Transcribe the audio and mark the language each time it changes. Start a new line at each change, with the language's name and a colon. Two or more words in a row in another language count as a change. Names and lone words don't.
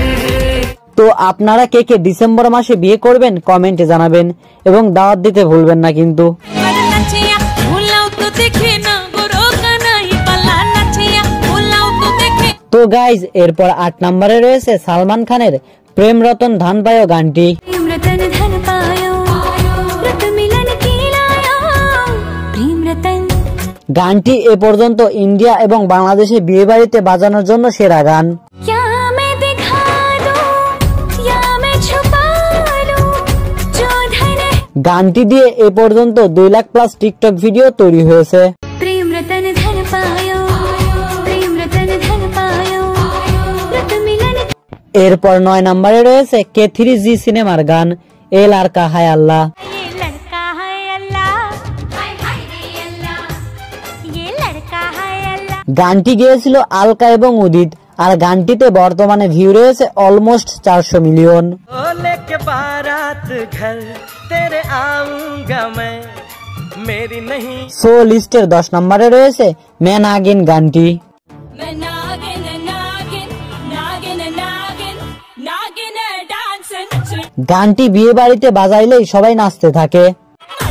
Bangla: তো আপনারা কে কে ডিসেম্বর মাসে বিয়ে করবেন কমেন্টে জানাবেন, এবং দাওয়াত দিতে ভুলবেন না কিন্তু। নাচিয়া ভুলাও তো দেখে না বড় কানাই পালা নাচিয়া ভুলাও তো দেখে। তো গাইজ, এরপর 8 নম্বরে রয়েছে সালমান খানের প্রেম রতন ধন পায়ো গানটি।
Hindi: प्रेम रतन धन पायो, रत मिलन की लायो, प्रेम रतन।
Bangla: গানটি এ পর্যন্ত ইন্ডিয়া এবং বাংলাদেশে বিয়ে বাড়িতে বাজানোর জন্য সেরা গান।
Hindi: क्या मैं दिखा दूं या मैं छुपा लूं जो धन है।
Bangla: গানটি দিয়ে এ পর্যন্ত 2 লাখ প্লাস টিকটক ভিডিও তৈরি হয়েছে।
Hindi: प्रेम रतन धन पायो, प्रेम रतन धन पायो, रत मिलन।
Bangla: এরপর 9 নম্বরে রয়েছে K3G সিনেমার গান এ লড়কা হায় আল্লাহ।
Hindi: ये लड़का है अल्लाह, हाय हाय रे अल्लाह, ये लड़का है अल्लाह।
Bangla: গানটি গেয়েছিল আলকা এবং উদিত, আর গানটিতে বর্তমানে ভিউ রয়েছে অলমোস্ট 400 মিলিয়ন।
Hindi: ओ लेके बारात घर तेरे आऊंगा मैं, मेरी नहीं।
Bangla: সো লিস্টের 10 নম্বরে রয়েছে मैं नागिन গানটি।
Hindi: मैं नागिन नागिन नागिन नागिन नागिन डांस।
Bangla: গানটি বিয়ে বাড়িতে বাজাইলেই সবাই নাচতে থাকে।